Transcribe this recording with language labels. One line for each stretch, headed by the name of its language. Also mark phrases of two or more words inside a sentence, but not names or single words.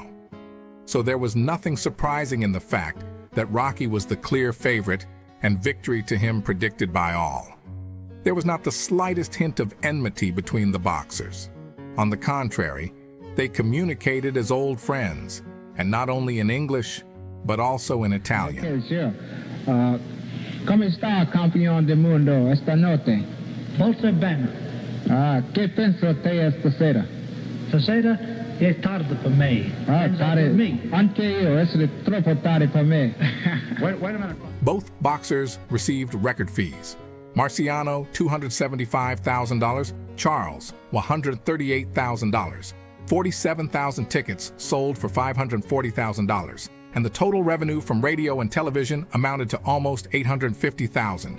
English: So there was nothing surprising in the fact that Rocky was the clear favorite and victory to him predicted by all. There was not the slightest hint of enmity between the boxers. On the contrary, they communicated as old friends, and not only in English, but also in Italian. Okay, sure.
Spanish: ¿Cómo está, campeón del mundo, esta noche?
Italian: Molto bene.
Spanish: ¿Qué piensa usted esta sera?
Italian: Stasera è tardi per me. Tardi. Me. Anche io, è troppo tardi per me.
English: Wait a minute. Both boxers received record fees. Marciano, $275,000, Charles, $138,000. 47,000 tickets sold for $540,000, and the total revenue from radio and television amounted to almost $850,000.